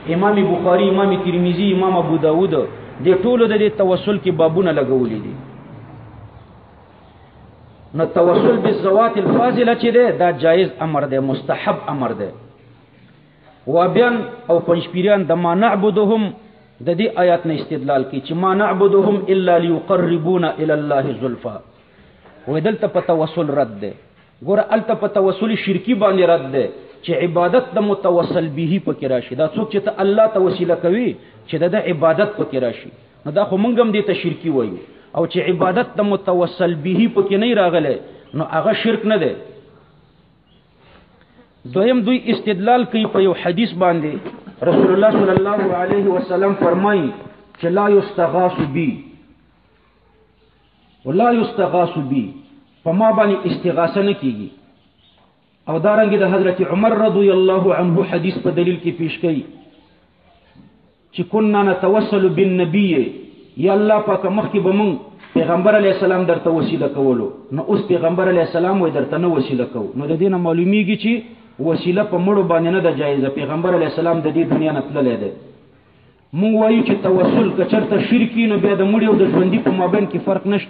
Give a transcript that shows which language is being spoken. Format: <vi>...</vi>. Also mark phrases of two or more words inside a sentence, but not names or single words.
<ps>امام بخاری، امام ترمذی، امام ابو داود د ټولو د توسل کې بابونه لګولې دي. نو</ps> <ar>توسل بالذوات الفاضله</ar> <ps>چې ده دا جایز امر ده، مستحب امر ده. وابیان او پنځپیران د</ps> <ar>ما نعبدهم</ar> <ps>د دې آیات نه استدلال کوي چې</ps> <ar>ما نعبدهم الا ليقربونا الى الله زلفا.</ar> <ps>ودلته په توسل رد ده. ګوره الته په توسل شرکی باندې رد ده چې عبادت د متوسل به پکې راشي. دا څوک چې ته الله ته وسیله کوي چې د عبادت پکې راشي، نو دا خو مونږ هم دې ته شرکی وایو. او چې عبادت د متوسل به پکې نه راغله نو هغه شرک نه ده. دویم دوی استدلال کوي په یو حدیث باندې رسول الله</ps> <ar>صلی الله علیه وسلم</ar> <ps>فرمایي چې</ps> <ar>لا یستغاث بی ولا یستغاث بی،</ar> <ps>په ما باندې استغاثه نه کیږي. او دارنګه د حضرت عمر</ps> <ar>رضی الله عنه</ar> <ps>حدیث په دلیل کې پیش کړي چې</ps> <ar>كنا نتوسل بالنبي،</ar> <ps>یا الله پاک مخکې به مونږ پیغمبر</ps> <ar>علی السلام</ar> <ps>درته وسیله کولو، نو اوس پیغمبر</ps> <ar>علی السلام</ar> <ps>وای درته نه وسیله کو. نو د دې نه معلومیږي چې وسیله په مړو باندې نه ده جایزه. پیغمبر</ps> <ar>علی السلام</ar> <ps>د دې دنیا نه تللی دی. مونږ وایو چې توسل که چېرته شرکي نو بیا د مړي او د ژوندي په مابین کې فرق نشته.</ps>